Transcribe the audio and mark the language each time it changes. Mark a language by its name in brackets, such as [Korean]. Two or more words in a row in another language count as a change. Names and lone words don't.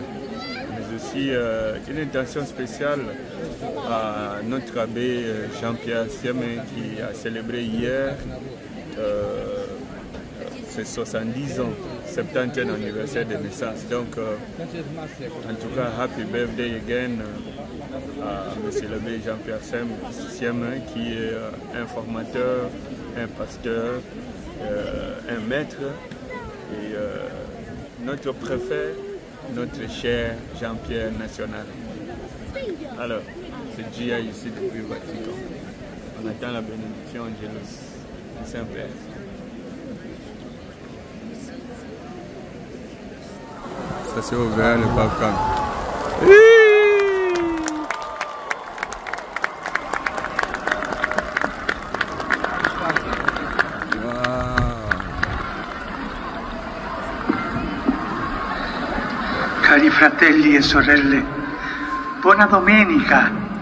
[French] Mais aussi une intention spéciale à notre abbé Jean-Pierre Siemé qui a célébré hier ses 70 ans, 70e anniversaire de naissance. Donc, en tout cas, [English] happy birthday again à M. [French] l'abbé Jean-Pierre Siemé qui est un formateur, un pasteur, un maître et notre préfet, notre cher Jean-Pierre National. Alors, c'est Gia ici depuis le Vatican. On attend la bénédiction Angelus du Saint-Père. Ça c'est ouvert le pape calme. [Italian] Cari fratelli e sorelle, buona domenica!